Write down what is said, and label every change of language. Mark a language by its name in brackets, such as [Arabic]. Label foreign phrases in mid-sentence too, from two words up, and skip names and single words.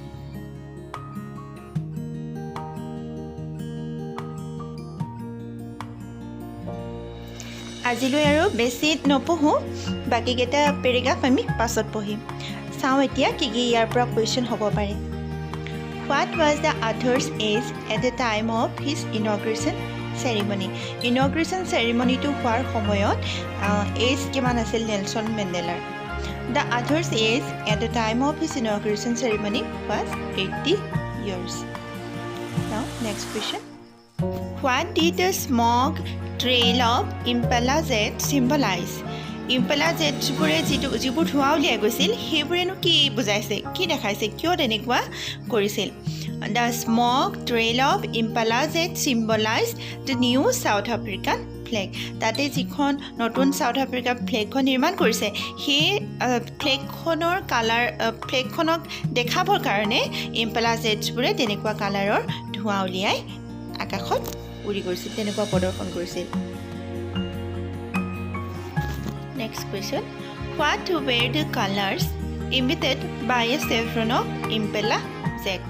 [Assamese] আজিলৈ আৰু বেছি নপঢ়োঁ, বাকীকেইটা পেৰেগ্ৰাফ আমি পাছত পঢ়িম। চাওঁ এতিয়া কি কি ইয়াৰ পৰা কুৱেশ্যন হ'ব পাৰে। [English] what was the author's age at the time of his inauguration ceremony, [Assamese] ইনগ্ৰেশ্যন চেৰিমনিটো হোৱাৰ সময়ত এজ কিমান আছিল নেলছন মেণ্ডেলাৰ। [English] the author's age at the time of his inauguration ceremony was 80 years. Now next question. What did the smoke trail of Impala Jet symbolize? [Assamese] Impala Jetবোৰে যিবোৰ ধোঁৱা উলিয়াই গৈছিল সেইবোৰেনো কি বুজাইছে, কি দেখাইছে, কিয় তেনেকুৱা কৰিছিল? [English] The smoke trail of Impala Jet symbolized the new South African flag. [Assamese] তাতে যিখন নতুন চাউথ আফ্ৰিকাৰ ফ্লেগখন নিৰ্মাণ কৰিছে সেই ফ্লেগখনৰ কালাৰ, ফ্লেগখনক দেখাবৰ কাৰণে ইম্পালা জেটছবোৰে তেনেকুৱা কালাৰৰ ধোঁৱা উলিয়াই আকাশত উৰি গৈছিল, তেনেকুৱা প্ৰদৰ্শন কৰিছিল। [English] next question, what were the colours emitted by a chevron of Impala jets?